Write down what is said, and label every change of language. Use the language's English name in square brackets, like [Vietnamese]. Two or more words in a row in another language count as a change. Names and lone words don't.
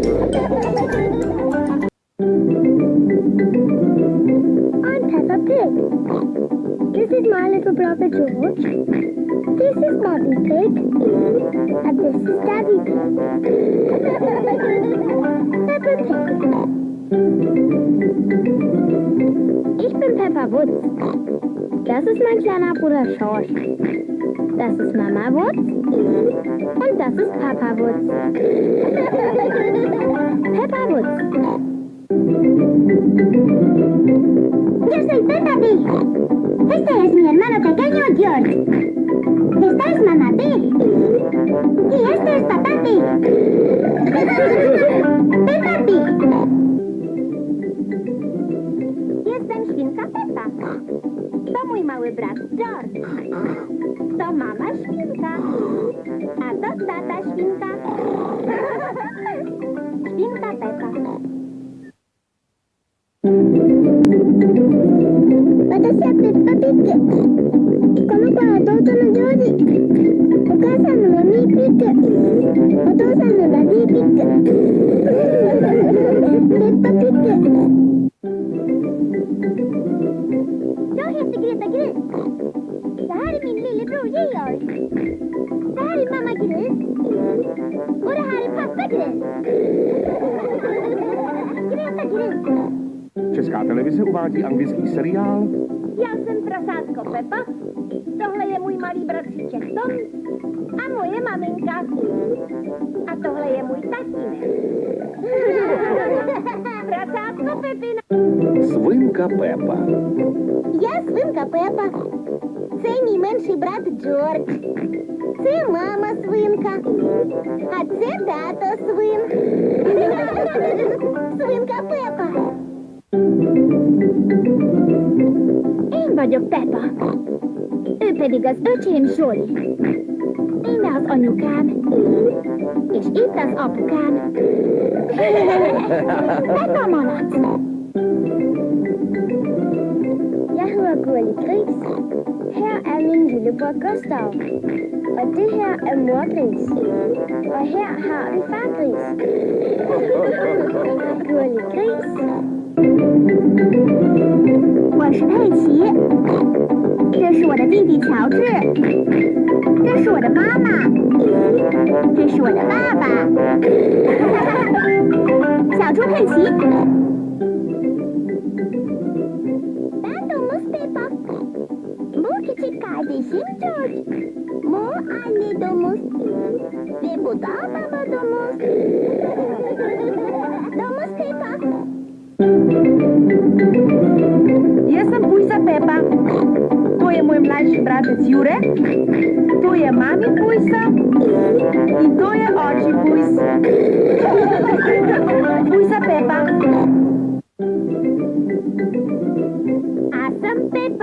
[English] I'm Peppa Pig. This is my little brother George. This is Mommy Pig. And this is Daddy Pig. Peppa Pig. [German] Ich bin Peppa Wutz. Das ist mein kleiner Bruder George. Das ist Mama Wutz. Und das ist Papa Wutz. [Spanish] Peppa Wutz. Yo soy Peppa Pig. Este es mi hermano pequeño George. Esta es Mamá Pig. Y este es Papá Pig. Peppa Pig. [Polish] Jestem świnka Peppa. To mój mały brat George. To mama świnka. A to tata świnka. Świnka Peppa. [Japanese] 私はペッパピッグ。この子は弟のジョージ。お母さんのマミーピッグ。お父さんのダディピッグ。 [Swedish] ペッパピッグ。Då heter Greta Gris. Det här är min lillebror Georg. Det här är mamma Gris. Och det här är pappa Gris. Greta Gris. [Czech] Česká televize uvádí anglický seriál. Já jsem prasátko Peppa. Tohle je můj malý bratříček Tom. A moje maminka. A tohle je můj tatínek. Prasátko Pepina. [Ukrainian] Свинка Пепа. Я свинка Пепа. Це мій менший брат Джордж. Це мама свинка. А це тато свин. [Hungarian] Свинка Пепа. Én vagyok Peppa. Ő pedig az öcsém Zsoli. Íme az anyukám. És itt az apukám. Peppa malac. [Danish] Jeg hedder Gurli Gris. Her er min lillebror Gustav. Og det her er mor Gris. Og her har vi far Gris. Gurli Gris. [Chinese] 我是佩奇，这是我的弟弟乔治，这是我的妈妈，这是我的爸爸，小猪佩奇。 [Turkish] Ben domuz Peppa. Bu küçük kardeşim George. Bu anne domuz. Ve bu da baba domuz. Domuz Peppa. [Slovenian] Jestem Pujsa Peppa. To je moj mlajši bratec Jure. To je mami Pujsa. In to je oči Pujs. Pujsa Peppa. [Bulgarian] Аз съм Пепа.